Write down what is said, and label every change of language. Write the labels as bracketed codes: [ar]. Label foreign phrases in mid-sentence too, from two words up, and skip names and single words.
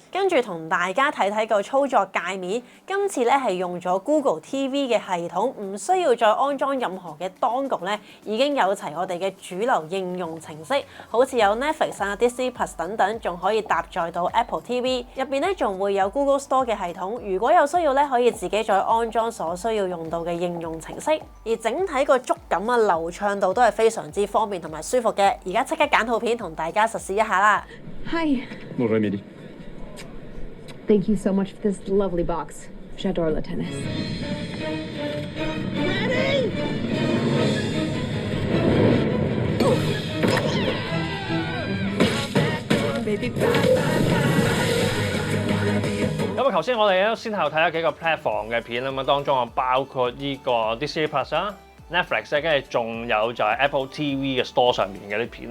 [yue] 跟住同大家睇睇個操作界面，今次咧係用咗 Google TV 嘅系統，唔需要再安裝任何嘅 Dongle 咧，已經有齊我哋嘅主流應用程式，好似有 Netflix 啊、Disney Plus 等等，仲可以搭載到 Apple TV。入邊咧仲會有 Google Store 嘅系統，如果有需要咧，可以自己再安裝所需要用到嘅應用程式。而整體個觸感啊、流暢度都係非常之方便同埋舒服嘅。而家即刻揀套片同大家實試一下啦。 [en] Hi. [fr] Bonjour Emily. [en] Thank you so much for this lovely box. [fr] J'adore le tennis. [en] Ready? [yue] 咁啊，頭先我哋都先後睇咗幾個 platform 嘅片啊嘛，當中啊包括呢個 Disney Plus 啦、 Netflix 咧，跟住仲有就係 Apple TV 嘅 Store 上面嘅啲片嚟。